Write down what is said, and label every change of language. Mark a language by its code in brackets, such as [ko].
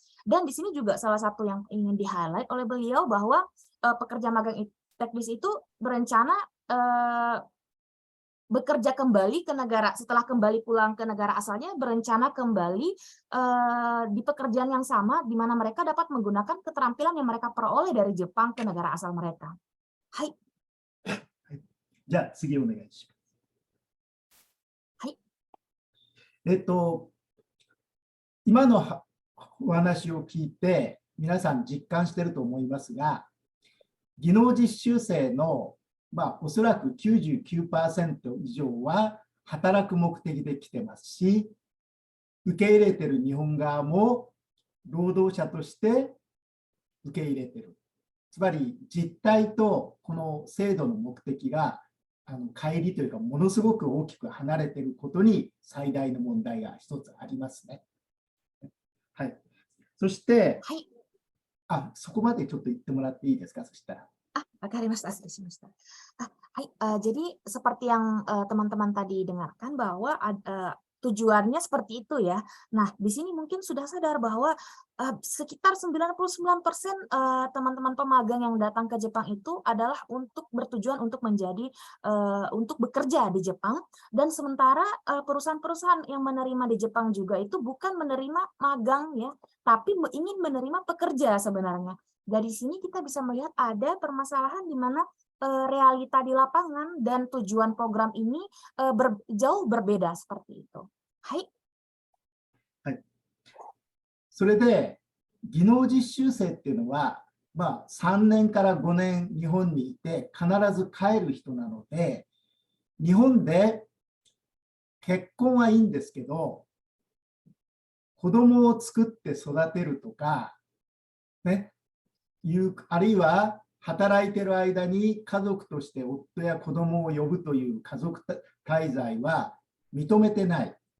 [id] Dan di sini juga salah satu yang ingin di-highlight oleh beliau bahwa pekerja magang teknis itu berencana bekerja kembali ke negara, setelah kembali pulang ke negara asalnya, berencana kembali di pekerjaan yang sama, di mana mereka dapat menggunakan keterampilan yang mereka peroleh dari Jepang ke negara asal mereka. Hai. [ja] じゃあ次お願いします。はい。今のお話を聞いて、皆さん実感していると思いますが、技能実習生のおそらく 99% 以上は働く目的で来てますし、受け入れてる日本側も労働者として受け入れてる。つまり実態とこの制度の目的が乖離というか、ものすごく大きく離れていることに最大の問題が一つありますね。はい。そして、はい、そこまでちょっと言ってもらっていいですか、そしたら。 [id] Jadi seperti yang teman-teman tadi dengarkan bahwa tujuannya seperti itu ya. Nah, di sini mungkin sudah sadar bahwa sekitar 99% teman-teman pemagang yang datang ke Jepang itu adalah untuk bertujuan untuk untuk bekerja di Jepang, dan sementara perusahaan-perusahaan yang menerima di Jepang juga itu bukan menerima magang ya, tapi ingin menerima pekerja sebenarnya. Dari sini kita bisa melihat ada permasalahan di mana realita di lapangan dan tujuan program ini jauh berbeda seperti itu. Hai. [ja] はい。それで、技能実習生っていうのは、まあ、3年から5年日本にいて必ず帰る人なので、日本で結婚はいいんですけど、子供を作って育てるとか、ね、あるいは働いてる間に家族として夫や子供を呼ぶという家族滞在は認めてない。